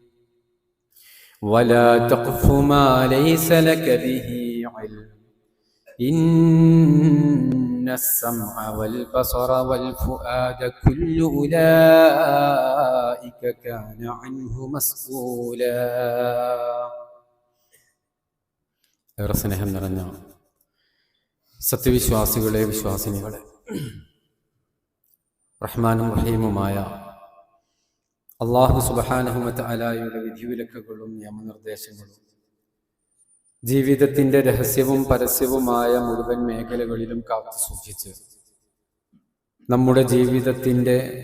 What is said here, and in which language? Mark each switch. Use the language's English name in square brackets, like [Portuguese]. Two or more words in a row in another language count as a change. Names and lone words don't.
[Arabic] ولا تقف ما ليس لك به علم إن السمع والبصر والفؤاد كل أولئك كان عنه مسؤولا. [Malayalam] ഏറെ സ്നേഹം നിറഞ്ഞ സത്യവിശ്വാസികളെ, വിശ്വാസിനികളെ, റഹ്മാനും റഹീമുമായ [Arabic] الله سبحانه و تعالى [Malayalam] വിധിവിലക്കുകളും നിയമനിർദ്ദേശങ്ങളും ജീവിതത്തിന്റെ രഹസ്യവും പരസ്യവുമായ മുഴുവൻ മേഖലകളിലും കാത്തു സൂക്ഷിച്ച് നമ്മുടെ ജീവിതത്തിന്റെ